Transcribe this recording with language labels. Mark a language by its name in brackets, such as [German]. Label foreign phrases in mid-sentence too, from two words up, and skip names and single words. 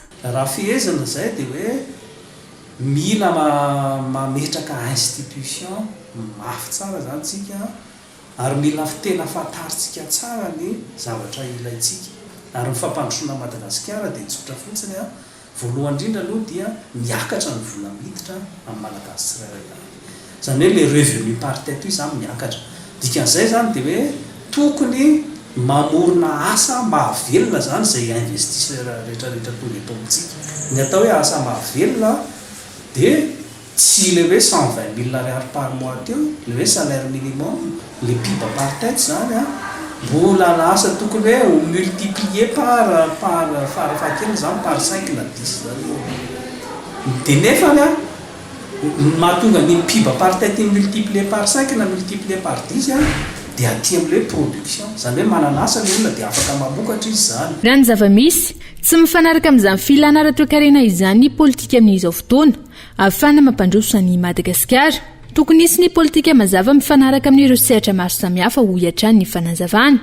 [Malagasy] Raha fihezana izay dia hoe mila mametraka institution mafy tsara zany tsika ary mila tena fantaritsika tsara ny zavatra ilaitsika ary ny fampandrosoana Madagasikara dia tsotra fotsiny voalohany indrindra aloha dia miakatra ny vola miditra amin'ny malagasy tsirairay. Zany hoe [French] le revenu par tête [Malagasy] io zany miakatra. Dikan'izay zany dia hoe tokony mamorona asa mahavelona zany izay investisseur rehetrarehetra tonga eto amintsika. Ny atao hoe asa mahavelona dia tsy le hoe 120 000 ariary [French] par mois [Malagasy] teo, le hoe [French] salaire minimum, [Malagasy] le piba [French] par tête [Malagasy] zany mbola lasa tokony hoe [French] multiplier par [Malagasy] farafakely zany par 5 na 10 zany. Dia nefa mahatonga ny piba [French] par tête multiplier par [Malagasy] 5 na [French] multiplier par [Malagasy] 10 dia aty amin'ilay production. Zany hoe manana asa ny olona dia afaka mamokatra izy zany. Raha ny zava-misy tsy mifanaraka amin'izany filana ara-toekarena izany ny politika amin'izao fotoana ahafahana mampandroso ny Madagasikara. Tokony hisy ny politika mazava mifanaraka amin'ireo sehatra maro samihafa ho hiatrany ny fanazavana.